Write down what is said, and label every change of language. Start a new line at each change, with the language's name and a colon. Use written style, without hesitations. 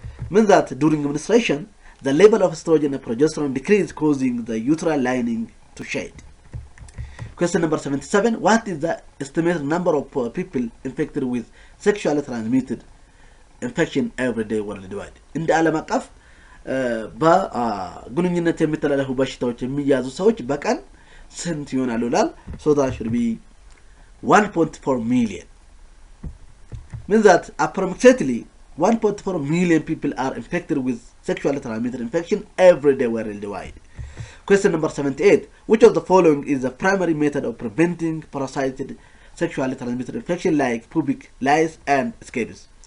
English: Means that during menstruation the level of estrogen and progesterone decrease, causing the uterine lining to shed. Question number 77. What is the estimated number of people infected with sexually transmitted infection every day worldwide?
Amharic: እንደ ዓለም አቀፍ በግንኙነት የሚተላለፉ በሽታዎች የሚያዙ ሰዎች በቀን ስንት ይሆናሉ ይላል።
English: So that should be 1.4 million. Means that approximately 1.4 million people are infected with sexually transmitted infection every day worldwide. Question number 78. Which of the following is the primary method of preventing parasitic sexually transmitted infection like pubic lice and scabies?